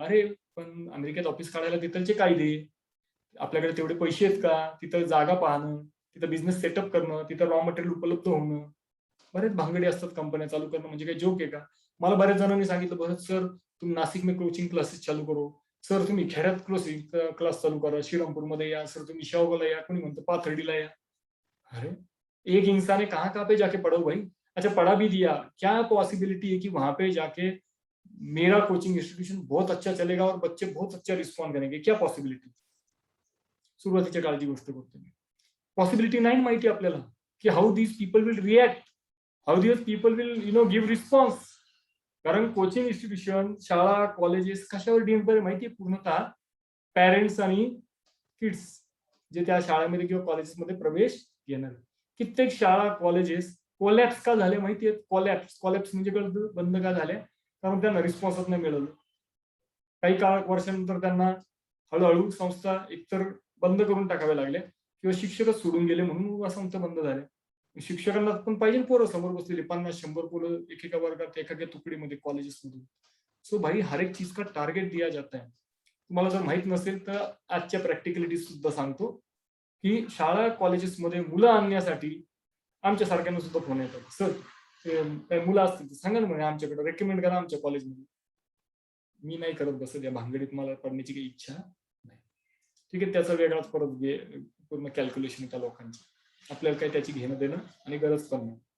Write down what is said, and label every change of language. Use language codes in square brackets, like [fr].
[mr] अरे पण अमेरिकेत ऑफिस काढायला तिथलचे कायदे, आपल्याकडे तेवढे पैसे आहेत का, तिथं जागा पाहणं, तिथं बिझनेस सेटअप करणं, तिथं रॉ मटेरियल उपलब्ध होणं, बरेच भांगडे असतात. कंपन्या चालू करणं म्हणजे काही जोक आहे का? मला बऱ्याच जणांनी सांगितलं, बरं सर तुम्ही नाशिक में कोचिंग क्लासेस चालू करो, सर तुम्ही खेड्यात कोचिंग क्लास चालू करा, श्रीरामपूरमध्ये या, सर तुम्ही शेवगावला या, कोणी म्हणतं पाथर्डीला या. [hi] अरे एक इंसान है, कहाँ कहाँ पे जाके पढ़ो भाई. अच्छा पढ़ा भी दिया, क्या पॉसिबिलिटी है कि वहां पे जाके मेरा कोचिंग इंस्टीट्यूशन बहुत अच्छा चलेगा और बच्चे बहुत अच्छा रिस्पॉन्ड करेंगे, क्या पॉसिबिलिटी? [mr] सुरुवातीच्या काळची गोष्ट करतो मी. पॉसिबिलिटी नाही माहिती आपल्याला की [en] How these people will react, how these people will give response. [mr] कारण कोचिंग इन्स्टिट्यूशन, शाळा, कॉलेजेस कशावर डिपेंड माहिती पूर्णतः पॅरेंट्स आणि किड्स जे त्या शाळेमध्ये किंवा कॉलेजेसमध्ये प्रवेश घेणार. कित्येक शाळा, कॉलेजेस कोलॅप्स का झाले माहितीये? कोलॅप्स म्हणजे बंद का झाले? कारण त्यांना रिस्पॉन्सच नाही मिळालं. काही काळ वर्षानंतर त्यांना हळूहळू संस्था एकतर बंद करून टाकाव्या लागल्या किंवा शिक्षकच सोडून गेले म्हणून संस्था बंद झाल्या. शिक्षकांना पण पाहिजे पोरं समोर बसलेली 50-100 पोरं एकेका वर्गात, एखाद्या तुकडीमध्ये कॉलेजेसमधून. [hi] सो भाई हर एक चीज का टार्गेट दिया जाता है. [mr] तुम्हाला जर माहित नसेल तर आजच्या प्रॅक्टिकलिटी सुद्धा सांगतो की शाळा कॉलेजेसमध्ये मुलं आणण्यासाठी आमच्या सारख्यांना सुद्धा फोन येतात. सर काही मुलं असतील तर सांगा ना, म्हणे आमच्याकडे रेकमेंड करा आमच्या कॉलेजमध्ये. मी नाही करत बसत या भानगडीत, मला पडण्याची काही इच्छा नाही. ठीक आहे, त्याचा वेगळाच परत पूर्ण कॅल्क्युलेशन त्या लोकांची, आपल्याला काही त्याची घेणं देणं आणि गरज पण नाही.